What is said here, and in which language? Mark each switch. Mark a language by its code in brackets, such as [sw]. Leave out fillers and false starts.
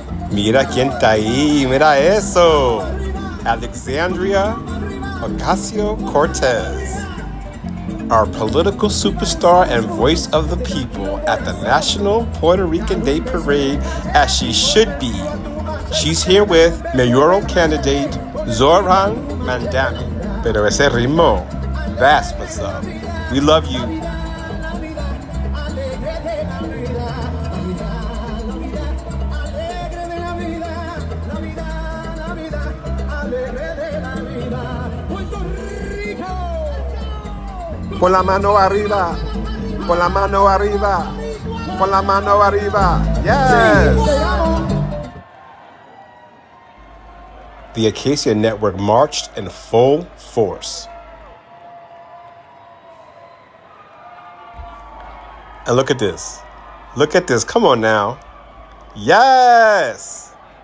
[es] Mira quién está ahí, mira eso. [en] Alexandria Ocasio-Cortez, our political superstar and voice of the people at the National Puerto Rican Day Parade, as she should be. She's here with mayoral candidate Zoran Mandani. [es] Pero ese ritmo, [en] that's what's up. We love you. [es] Con la mano arriba, con la mano arriba, con la mano arriba. [en] Yes! The Acacia Network marched in full force. And look at this. Look at this. Come on now. Yes!